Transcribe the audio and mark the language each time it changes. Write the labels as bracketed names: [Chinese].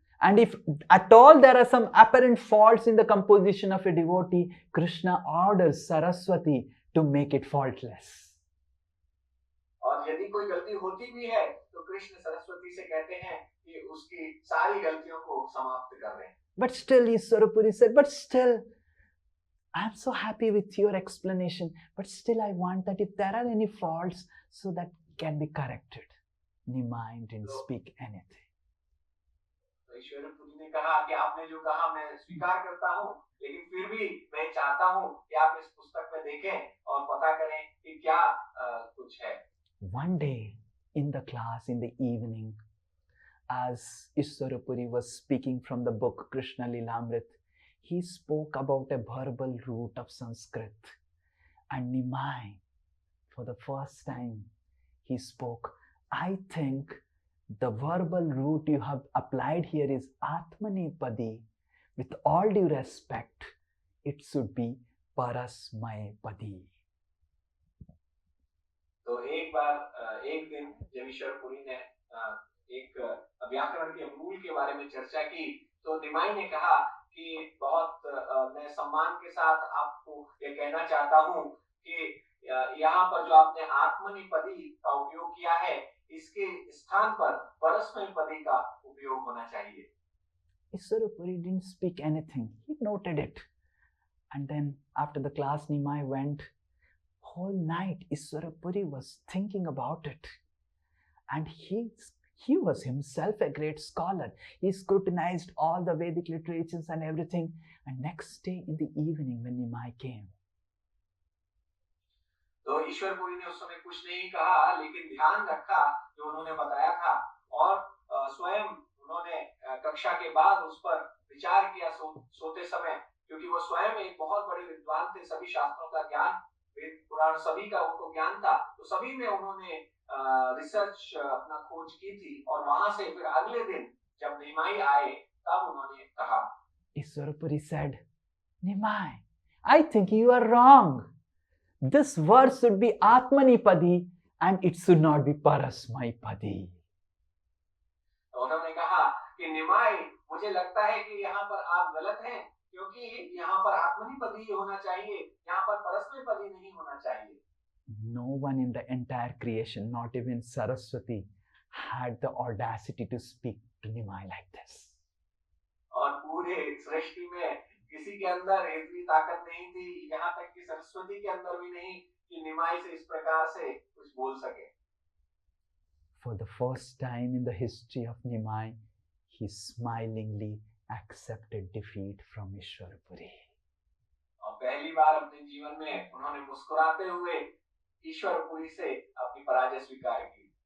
[English] And if at all there are some apparent faults in the composition of a devotee, Krishna orders Saraswati to make it faultless. [Hindi] और यदि कोई गलती होती भी है तो कृष्ण सरस्वती से कहते हैं कि उसकी सारी गलतियों को समाप्त कर दें। [English] But still, Ishwarapuri said, but still, I'm so happy with your explanation, but still I want that if there are any faults, so that can be corrected. Nimai didn't speak anything. [Hindi] Ishwarpuri ने कहा कि आपने जो कहा मैं स्वीकार करता हूँ, लेकिन फिर भी मैं चाहता हूँ कि आप इस पुस्तक में देखें और पता करें कि क्या कुछ है। [English] One day in the class in the evening, as Ishwarapuri was speaking from the book Krishna Lilamrit, he spoke about a verbal root of Sanskrit. And Nimai, for the first time, he spoke, I think the verbal root you have applied here is Atmanipadi. With all due respect, it should be Parasmayapadi. [Hindi] तो एक दिन जब ईश्वरपुरी ने एक व्याकरण के मूल के बारे में चर्चा की तो निमाई ने कहा कि बहुत मैं सम्मान के साथ आपको ये कहना चाहता हूँ कि यहाँ पर जो आपने आत्मनिपदी का उपयोग किया है इसके स्थान पर परस्मैपदी का उपयोग होना चाहिए। [English] Ishwarapuri didn't speak anything. He noted it. And then after the class, Nimai went. Whole night, Ishwarapuri was thinking about it. And he was himself a great scholar. He scrutinized all the Vedic literatures and everything. And next day in the evening when Nimai came, [Hindi] तो ईश्वरपुरी ने उस समय कुछ नहीं कहा लेकिन ध्यान रखा जो उन्होंने बताया था और स्वयं उन्होंने कक्षा के बाद उस पर विचार किया सोते समय, क्योंकि वो स्वयं एक बहुत बड़े विद्वान थे, सभी शास्त्रों का ज्ञान वेद पुराण सभी का उनको ज्ञान था, तो सभी में उन्होंने रिसर्च अपना खोज की थी और वहां से फिर अगले दिन जब निमाई आए तब उन्होंने कहा। [English] Ishwarapuri said, Nimai, I think you are wrong. This verse should be Atmanipadi and it should not be Parasmaipadi. [Hindi] उन्होंने कहा कि निमाई मुझे लगता है कि यहाँ पर आप गलत हैं, क्योंकि यहाँ पर आत्मनिपदी ही होना चाहिए, यहाँ पर परस्मैपदी नहीं होना चाहिए। [English] No one in the entire creation, not even Saraswati, had the audacity to speak to Nimai like this. [Hindi] और पूरे सृष्टि में किसी के अंदर इतनी ताकत नहीं थी, यहाँ तक कि सरस्वती के अंदर भी नहीं, कि निमाई से इस प्रकार से कुछ बोल सके। [English] For the first time in the history of Nimai, he smilingly accepted defeat from Ishwarpuri. [Hindi] और पहली बार अपने जीवन में उन्होंने मुस्कुराते हुए ईश्वरपुरी से अपनी पराजय स्वीकार की.